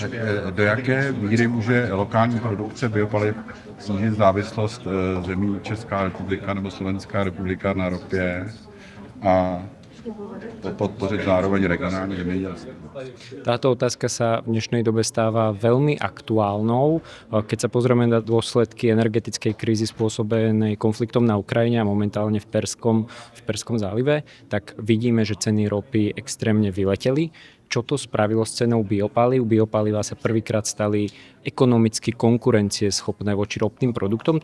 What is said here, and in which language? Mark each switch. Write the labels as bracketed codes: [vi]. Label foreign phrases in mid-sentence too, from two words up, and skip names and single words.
[cs] Do jaké míry může lokální produkce biopaliv snížit závislost zemí Česká republika nebo Slovenská republika na ropě a podpořit zároveň regionální zemědělství? [sk] Táto otázka sa v dnešnej dobe stáva veľmi aktuálnou. Keď sa pozrieme na dôsledky energetickej krízy spôsobenej konfliktom na Ukrajine a momentálne v Perskom zálive, tak vidíme, že ceny ropy extrémne vyleteli. Čo to spravilo s cenou biopalív? Biopalivá sa prvýkrát stali ekonomicky konkurencieschopné voči ropným produktom.